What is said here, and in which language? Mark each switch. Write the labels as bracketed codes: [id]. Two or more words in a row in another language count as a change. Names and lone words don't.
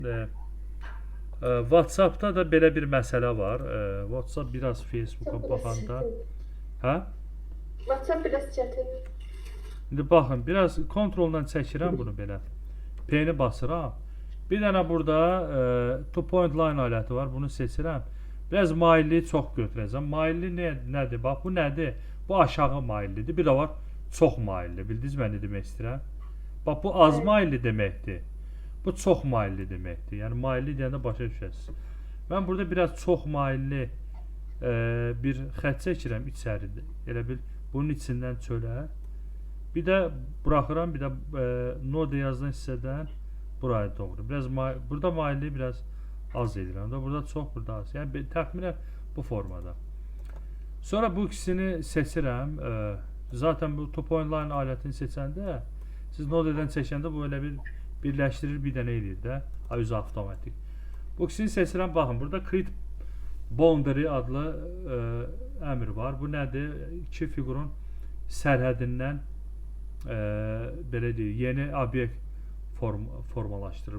[az] E, WhatsApp-da da belə bir məsələ var. WhatsApp biraz Facebook'a WhatsApp biraz baxanda, çətin. hə? WhatsApp biraz çətin. İndi baxın, biraz kontroldan çəkirəm bunu belə. P-ni basıram. Bir dənə burada [en] two point line [az] aləti var. Bunu seçirəm. Biraz mailliyi çox götürəcəm. Mailli nədir? Bax bu nədir? Bu aşağı maillidir. Bir də var çox mailli. Bildiniz mən nə demək istəyirəm? Bax bu az Bəli. mailli deməkdir. Bu çox mailli deməkdir. Yəni mailli deyəndə başa düşəsiniz. Mən burada biraz çox mailli bir xətt çəkirəm içəridə. Elə bil bunun içindən çölə. Bir də buraxıram, bir də node yazılan hissədən buraya doğru. Biraz burada mailli biraz az edirəm də, burada çox, burada az. Yəni təxminən bu formada. Sonra bu ikisini seçirəm. Zaten bu [en] two point line [az] alətini seçəndə siz nodedən çəkəndə bu elə bir birləşdirir, bir dənə eləyir də. Özü avtomatik. Bu ikisini seçirəm. Baxın, burada [en] create boundary [az] adlı əmr var. Bu nədir? İki fiqurun sərhədindən belə deyək, yeni obyekt formalaşdırır.